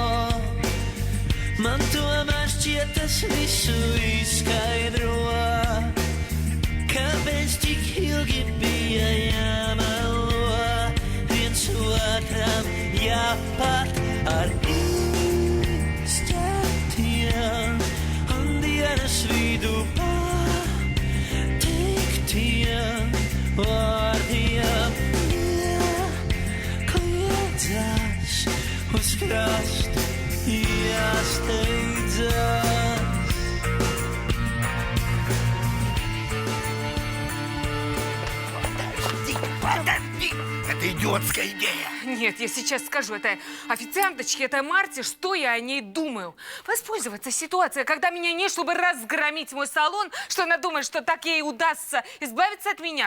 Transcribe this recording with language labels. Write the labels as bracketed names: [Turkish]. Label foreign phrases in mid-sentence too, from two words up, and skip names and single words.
[Latvian] Man tomēr šķiet tas visu izskaidro, kāpēc tik ilgi bija jāmelo, viens otram jāpat ar izķertiem un dienas vidū pateiktiem vārdiem. Uz krastu jāsteidzas. [Russian] Подожди! Это идиотская идея. Нет, я сейчас скажу этой официанточке, этой Марте, что я о ней думаю. Воспользоваться ситуацией, когда меня нет, чтобы разгромить мой салон, что она думает, что так ей удастся избавиться от меня.